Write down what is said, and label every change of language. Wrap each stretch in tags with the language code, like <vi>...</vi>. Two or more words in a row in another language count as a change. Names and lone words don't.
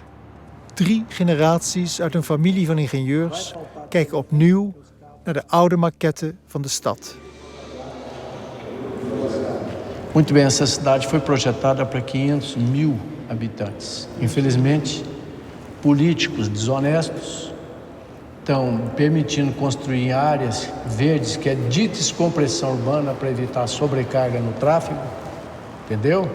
<nl>3 generaties uit een familie van ingenieurs kijken opnieuw naar de oude maquette van de stad.</nl> <pt>Muito bem, essa cidade foi projetada para 500.000 habitantes. Infelizmente, políticos desonestos estão permitindo construir em áreas verdes, que é dita descompressão urbana para evitar sobrecarga no tráfego, entendeu?</pt>